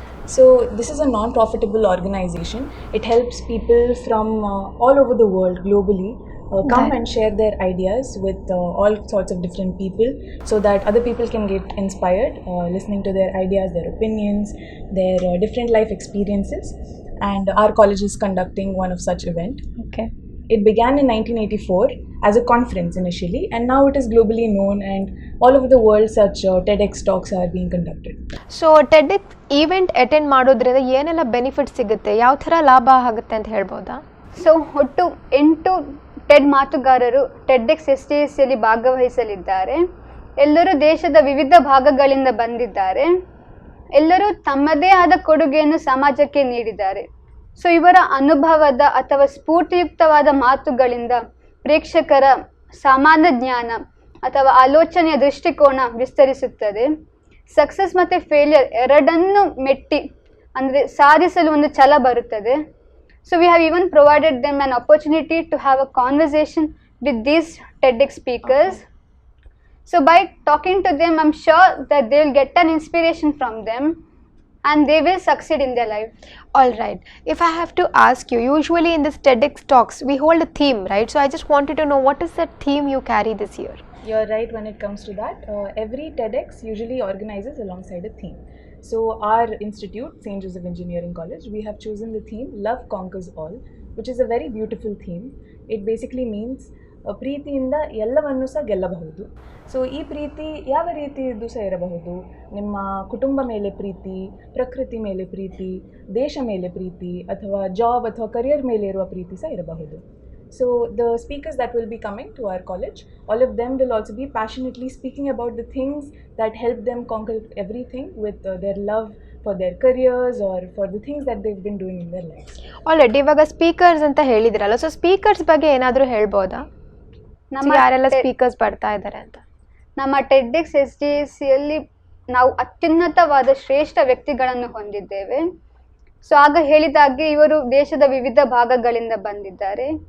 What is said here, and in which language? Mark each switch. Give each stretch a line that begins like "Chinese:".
English: So this is a non-profitable organization. It helps people from all over the world globally come and share their ideas with all sorts of different people, so that other people can get inspired listening to their ideas, their opinions, their different life experiences. And our college is conducting one of such event. Okay. It began in 1984 as a conference initially, and now it is globally known, and all over the world such TEDx talks are being conducted. So TEDx event attend
Kannada: ಮಾಡೋದ್ರಿಂದ ಏನೆಲ್ಲ benefit ಸಿಗುತ್ತೆ, ಯಾವ ಥರ ಲಾಭ ಆಗುತ್ತೆ ಅಂತ ಹೇಳ್ಬೋದಾ? So ಒಟ್ಟು 8 ಟೆಡ್ ಮಾತುಗಾರರು ಟೆಡ್ಎಕ್ಸ್ SJECಯಲ್ಲಿ ಭಾಗವಹಿಸಲಿದ್ದಾರೆ. ಎಲ್ಲರೂ ದೇಶದ ವಿವಿಧ ಭಾಗಗಳಿಂದ ಬಂದಿದ್ದಾರೆ. ಎಲ್ಲರೂ ತಮ್ಮದೇ ಆದ ಕೊಡುಗೆಯನ್ನು ಸಮಾಜಕ್ಕೆ ನೀಡಿದ್ದಾರೆ. ಸೊ ಇವರ ಅನುಭವದ ಅಥವಾ ಸ್ಫೂರ್ತಿಯುಕ್ತವಾದ ಮಾತುಗಳಿಂದ ಪ್ರೇಕ್ಷಕರ ಸಾಮಾನ್ಯ ಜ್ಞಾನ ಅಥವಾ ಆಲೋಚನೆಯ ದೃಷ್ಟಿಕೋನ ವಿಸ್ತರಿಸುತ್ತದೆ. ಸಕ್ಸಸ್ ಮತ್ತು ಫೇಲ್ಯೂರ್ ಎರಡನ್ನೂ ಮೆಟ್ಟಿ ಅಂದರೆ ಸಾಧಿಸಲು ಒಂದು ಛಲ ಬರುತ್ತದೆ.
English: So we have even provided them an opportunity to have a conversation with these TEDx speakers. So by talking to them, I'm sure that they will get an inspiration from them and they will succeed in their life. Alright, if I have to ask you, usually in this TEDx talks we hold a theme, right? So I just wanted to know, what is the theme you carry this year? You're right when it comes to that. Every TEDx usually organizes alongside a theme. So our institute, St. Joseph Engineering College, we have chosen the theme Love Conquers All, which is a very beautiful theme. It basically means
Kannada: ಪ್ರೀತಿಯಿಂದ ಎಲ್ಲವನ್ನೂ ಸಹ ಗೆಲ್ಲಬಹುದು. So ಈ ಪ್ರೀತಿ ಯಾವ ರೀತಿಯದ್ದು ಸಹ ಇರಬಹುದು. ನಿಮ್ಮ ಕುಟುಂಬ ಮೇಲೆ ಪ್ರೀತಿ, ಪ್ರಕೃತಿ ಮೇಲೆ ಪ್ರೀತಿ, ದೇಶ ಮೇಲೆ ಪ್ರೀತಿ, ಅಥವಾ ಜಾಬ್ ಅಥವಾ ಕರಿಯರ್ ಮೇಲೆ ಇರುವ ಪ್ರೀತಿ ಸಹ ಇರಬಹುದು.
English: So the speakers that will be coming to our college, all of them will also be passionately speaking about the things that help them conquer everything with their love for their careers or for the things that they've been doing in their lives.
Kannada: Alright, ಇವಾಗ speakers ಅಂತ ಹೇಳಿದ್ರಲ್ಲ, so speakers ಬಗ್ಗೆ ಏನಾದರೂ ಹೇಳ್ಬೋದಾ? ಯಾರೆಲ್ಲ speakers ಬರ್ತಾ ಇದ್ದಾರೆ ಅಂತ? ನಮ್ಮ ಟೆಡ್ಎಕ್ಸ್ SJECಯಲ್ಲಿ ನಾವು ಅತ್ಯುನ್ನತವಾದ ಶ್ರೇಷ್ಠ ವ್ಯಕ್ತಿಗಳನ್ನು ಹೊಂದಿದ್ದೇವೆ. ಸೊ ಆಗ ಹೇಳಿದಾಗೆ ಇವರು ದೇಶದ ವಿವಿಧ ಭಾಗಗಳಿಂದ ಬಂದಿದ್ದಾರೆ.